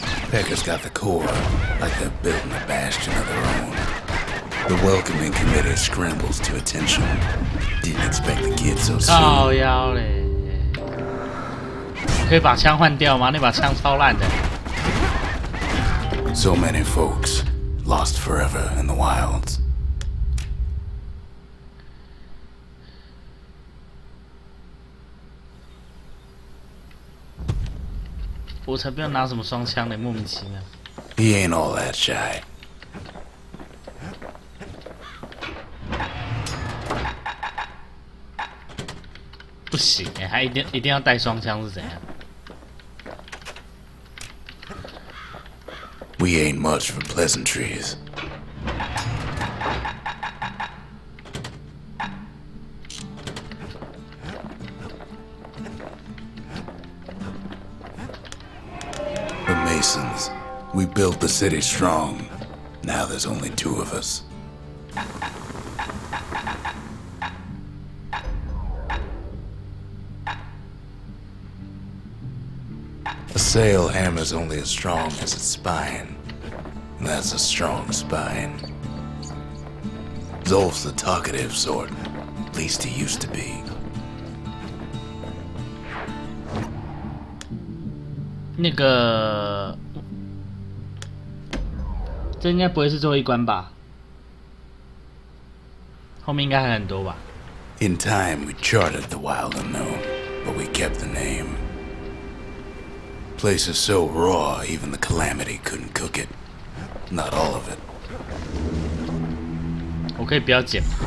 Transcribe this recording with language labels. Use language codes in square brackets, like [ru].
[en] Pecker's got the core, like they're building a bastion of their own. The welcoming committee scrambles to attention. Didn't expect the kid so soon. [zh] 靠腰嘞！可以把枪换掉吗？那把枪超烂的。 [en] So many folks lost forever in the wilds. [zh] 我才不要拿什么双枪嘞，莫名其妙。 [en] He ain't all that shy. [zh] 不行哎，还一定要带双枪是怎样？ [en] We ain't much for pleasantries. The Masons. We built the city strong. Now there's only two of us. A sail hammer's only as strong as its spine. That's a strong spine. Zolf's the talkative sort. At least he used to be. [zh] 那个，这应该不会是最后一关吧？后面应该还很多吧？ [en] In time, we charted the wild unknown, but we kept the name. Place is so raw, even the calamity couldn't cook it. Not all of it. [zh] 我可以不要剪。